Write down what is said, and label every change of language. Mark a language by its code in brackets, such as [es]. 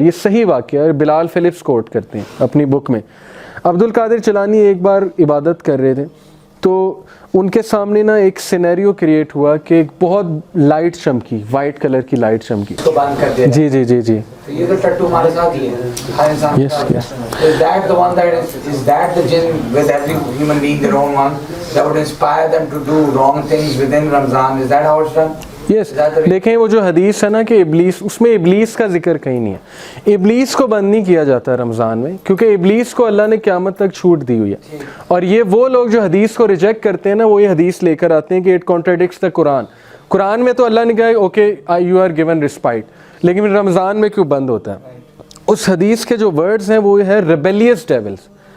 [ur] یہ صحیح واقعہ ہے, بلال فلپس کوٹ کرتے ہیں اپنی بک میں. عبد القادر جیلانی ایک بار عبادت کر رہے تھے تو ان کے سامنے نا ایک سینیریو کریٹ ہوا کہ ایک بہت لائٹ چمکی, وائٹ کلر کی لائٹ چمکی. تو بند کر دیا. جی جی جی جی. یہ تو ٹٹو ہمارے ساتھ ہی ہے ہر انسان کے ساتھ. [en] Is that the one that is that the jinn with every human being their own one that would inspire them to do wrong things within Ramzan? Is that how it's done? Yes. [ur] دیکھیں وہ جو حدیث ہے نا کہ ابلیس, اس میں ابلیس کا ذکر کہیں نہیں ہے. ابلیس کو بند نہیں کیا جاتا رمضان میں, کیونکہ ابلیس کو اللہ نے قیامت تک چھوٹ دی ہوئی ہے. اور یہ وہ لوگ جو حدیث کو ریجیکٹ کرتے ہیں نا, وہ یہ حدیث لے کر آتے ہیں کہ [en] It contradicts the قرآن. [ur] قرآن میں تو اللہ نے کہا [en] okay you are given respite, [ur] لیکن رمضان میں کیوں بند ہوتا ہے؟ اس حدیث کے جو ورڈز ہیں وہ ہے [en] Rebellious devils.